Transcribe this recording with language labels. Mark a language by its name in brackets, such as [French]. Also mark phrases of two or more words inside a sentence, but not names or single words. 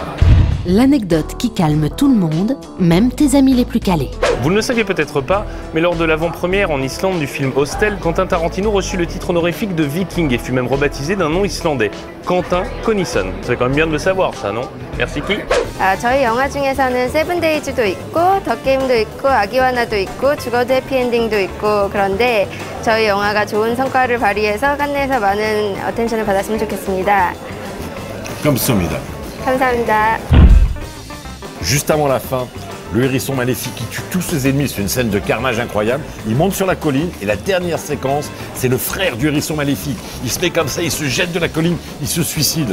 [French] L'anecdote qui calme tout le monde, même tes amis les plus calés. Vous ne le saviez peut-être pas, mais lors de l'avant-première en Islande du film Hostel, Quentin Tarantino reçut le titre honorifique de Viking et fut même rebaptisé d'un nom islandais, Quentin Connisson. C'est quand même bien de le savoir, ça, non? Merci qui? [Korean] 저희 영화 중에서는 세븐데이즈도 있고 덕게임도 있고 아기와나도 있고 죽어도 해피엔딩도 있고 그런데 저희 영화가 좋은 성과를 발휘해서 칸네에서 많은 어텐션을 받았으면 좋겠습니다. [French] Comme [Korean] 감사합니다. [French] Juste avant la fin, le hérisson maléfique qui tue tous ses ennemis sur une scène de carnage incroyable, il monte sur la colline et la dernière séquence, c'est le frère du hérisson maléfique. Il se met comme ça, il se jette de la colline, il se suicide.